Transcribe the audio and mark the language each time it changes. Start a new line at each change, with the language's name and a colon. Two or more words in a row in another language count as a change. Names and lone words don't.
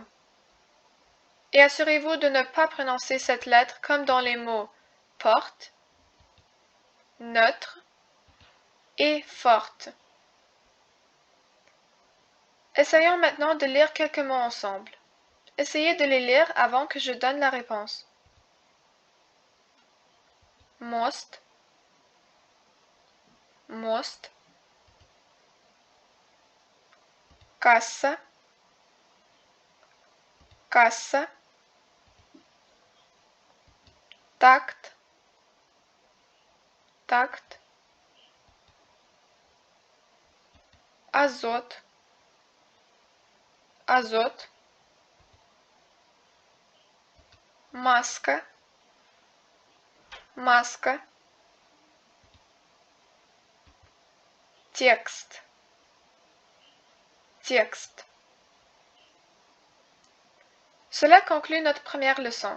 French: Et assurez-vous de ne pas prononcer cette lettre comme dans les mots porte, neutre et forte. Essayons maintenant de lire quelques mots ensemble. Essayez de les lire avant que je donne la réponse.
Russian: Мост, мост, касса, касса, такт, такт, азот, азот, маска, маска, текст, текст.
French: Cela conclut notre première leçon.